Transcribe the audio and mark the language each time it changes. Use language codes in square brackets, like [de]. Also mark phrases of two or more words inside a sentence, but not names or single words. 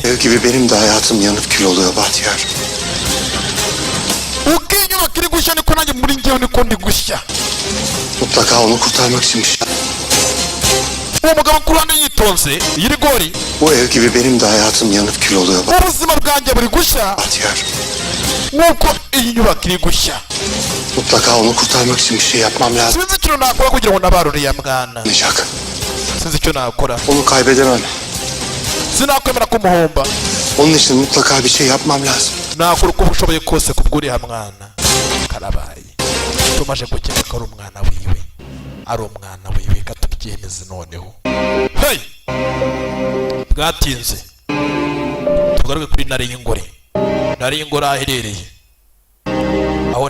[tr] Ev gibi benim de hayatım yanıp kül oluyor Bahtiyar. [rw] uko inyubako iri gushya niko nanjye muri njyewe niko ndi gushya [tr] Mutlaka onu kurtarmak için bir şey. [rw] uwo mugabo ku ruhande yitonze yirigori [tr] Bu ev gibi benim de hayatım yanıp kül oluyor [rw] ubuzima bwanjye buri gushya Bahtiyar. nk'uko iyi nyubako iri gushya [tr] Mutlaka onu kurtarmak için bir şey yapmam lazım. [rw] sinzi ikintu nakora kugira ngo ntabare uriya mwana [tr] Olmayacak. [rw] sinzi icyo nakora [tr] Onu kaybedemem. [rw] sinakwemera kumuhomba [tr] Onun için mutlaka bir şey yapmam lazım. [rw] nakora uko ushoboye kose kubw'uriya mwana karabaye tumaje gukeka ko ari umwana wiwe ari umwana wiwe reka tubyemeze noneho hey bwatinze tugaruke kuri ntare y'ingore ntare y'ingore aho aherereye aho